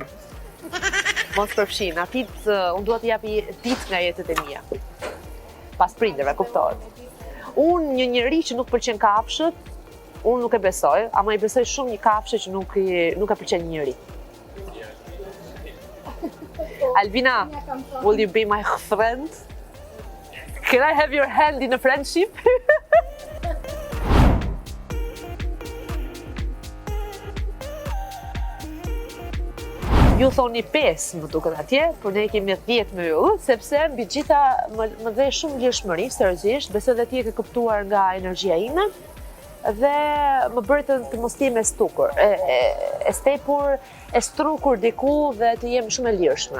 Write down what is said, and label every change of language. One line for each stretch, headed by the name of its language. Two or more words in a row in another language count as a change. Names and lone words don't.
Albanian: Mos përfshin, unë duhet t'i japi ditë nga jetët e mia. Pas prindërve, kuptohet. Unë një njeri që nuk pëlqen kafshët, unë nuk e besoj, ama i besoj shumë një kafshë që nuk e pëlqen një njeri.
English: Albina, will you be my friend? Can I have your hand in a friendship?
Albanian: Ju thoni 5 më duket atje, por ne kemi 10 me ju, sepse mbi gjitha më dhe shumë lirshmëri, seriozisht, besoj dhe ti e ke kuptuar nga energjia ime dhe më bëri të mos jem e stukur, e stepur, e strukur diku dhe të jem shumë e lirshme.